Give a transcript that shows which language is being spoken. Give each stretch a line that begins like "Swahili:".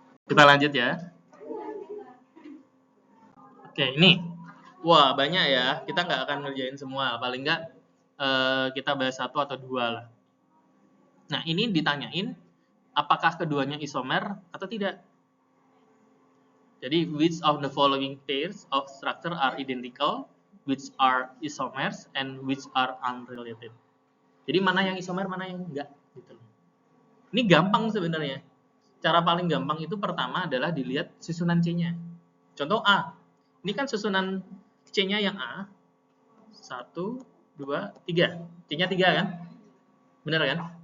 Indonesian: Kita lanjut ya. Oke, ini. Wah, banyak ya. Kita nggak akan ngerjain semua. Paling nggak kita bahas 1 atau 2 lah. Nah, ini ditanyain apakah keduanya isomer atau tidak.
English: Jadi, which of the following pairs of structure are identical, which are isomers, and which are unrelated.
Indonesian: Jadi, mana yang isomer, mana yang enggak. Gitu. Ini gampang sebenarnya. Cara paling gampang itu pertama adalah dilihat susunan C-nya. Contoh A. Ini kan susunan C-nya yang A. 1, 2, 3. C-nya 3 kan? Benar kan?